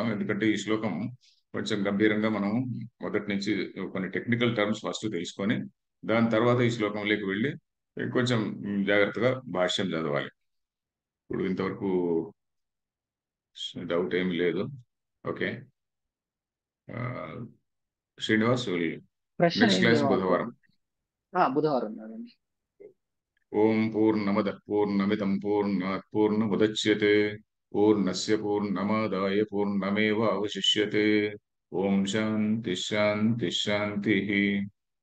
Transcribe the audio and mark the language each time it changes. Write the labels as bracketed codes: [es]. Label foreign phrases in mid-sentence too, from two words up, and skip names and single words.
[te] ఎందుకంటే ఈ శ్లోకం కొంచెం గంభీరంగా మనం మొదటి నుంచి కొన్ని [en] technical terms first [te] తెలుసుకొని దాని తర్వాత ఈ శ్లోకంలోకి వెళ్ళి కొంచెం జాగ్రత్తగా భాష్యం చదవాలి. ఇప్పుడు ఇంతవరకు డౌట్ ఏమి లేదు. ఓకే. శ్రీనివాస్, ప్రశ్న నెక్స్ట్ ఏం క్లాస్ లేవు బుధవారం. అంకుల్. బుధవారం నాదండి. [sa] ఓం పూర్ణమద పూర్ణమిదం పూర్ణాత్ పూర్ణముదచ్యతే పూర్ణస్య పూర్ణమాదాయ పూర్ణమేవావశిష్యతే. ఓం శాంతి శాంతి శాంతి.